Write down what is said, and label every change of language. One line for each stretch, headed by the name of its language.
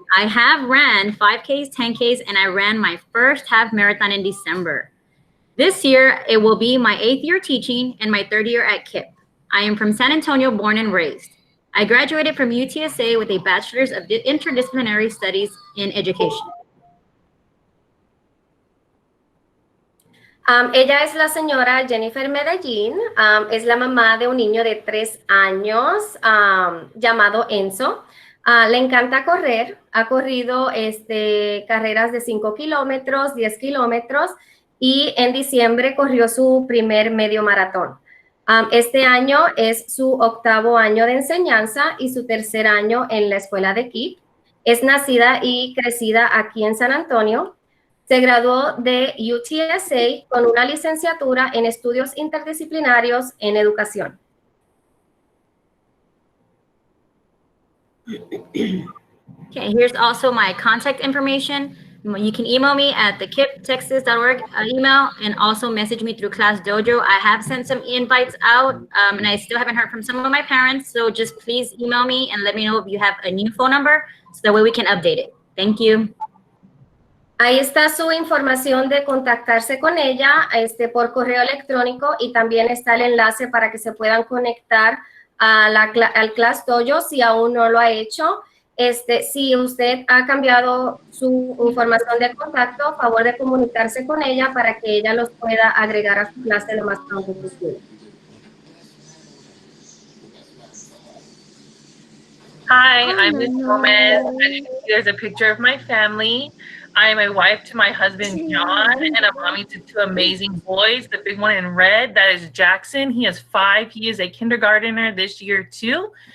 English: I have ran 5Ks, 10Ks, and I ran my first half marathon in December. This year, it will be my 8th year teaching and my 3rd year at KIPP. I am from San Antonio, born and raised. I graduated from UTSA with a Bachelor's of Interdisciplinary Studies in Education.
Spanish: Ella es la señora Jennifer Medellín, es la mamá de un niño de 3 años llamado Enzo. Le encanta correr, ha corrido carreras de 5 kilómetros, 10 kilómetros, y en diciembre corrió su primer medio maratón. Este año es su 8º año de enseñanza y su 3er año en la escuela de KIPP. Es nacida y crecida aquí en San Antonio. Se graduó de UTSA con una licenciatura en estudios interdisciplinarios en educación.
English: Okay, here's also my contact information. You can email me at the kipptexas.org email and also message me through Class Dojo. I have sent some invites out and I still haven't heard from some of my parents. So just please email me and let me know if you have a new phone number so that way we can update it. Thank you.
Spanish: Ahí está su información de contactarse con ella por correo electrónico, y también está el enlace para que se puedan conectar al Class Dojo si aún no lo ha hecho. Si usted ha cambiado su información de contacto, favor de comunicarse con ella para que ella los pueda agregar a su clase lo más pronto posible.
English: Hi, I'm Miss Gomez. As you can see, there's a picture of my family. I am a wife to my husband, John, and a mommy to 2 amazing boys. The big one in red, that is Jackson. He is 5. He is a kindergartner this year, too.